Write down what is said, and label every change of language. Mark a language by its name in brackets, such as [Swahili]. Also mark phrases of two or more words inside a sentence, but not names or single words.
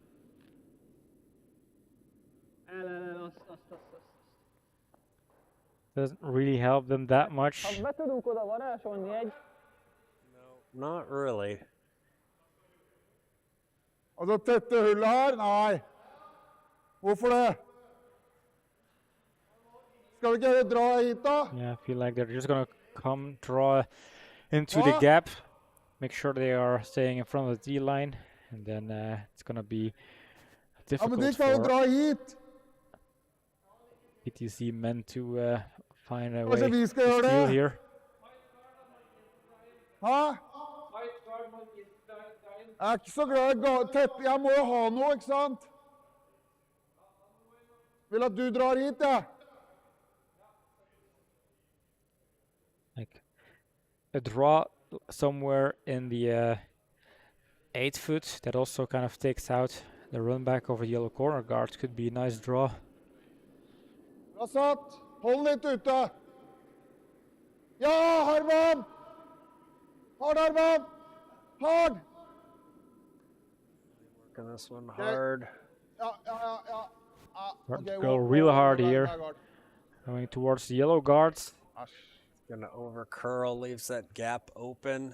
[Hungarian] Azt. [English] Doesn't really help them that much. [Hungarian] Ha be tudunk oda varázsolni egy. [English] Not really. [Norwegian] Og så tette hullet her? Nei. Hvorfor det? Skal vi ikke dra hit da? [English] Yeah, I feel like they're just gonna come draw into the gap, make sure they are staying in front of the D-line, and then it's gonna be difficult for PTSE Men to find a way to steal here. [Norwegian] Hæ? Jeg er ikke så glad i tett. Jeg må jo ha noe, ikke sant? Vil at du drar hit, ja. [English] Like a draw somewhere in the 8-foot that also kind of takes out the run back over yellow corner guard. Could be a nice draw. [Norwegian] Bra satt. Hold litt ute. Ja, Herman! Hard, Herman! Hard! [English] Working this one hard. [Norwegian] Ja. [English] Okay, go real hard here. Going towards the yellow guards. Gonna over curl, leaves that gap open.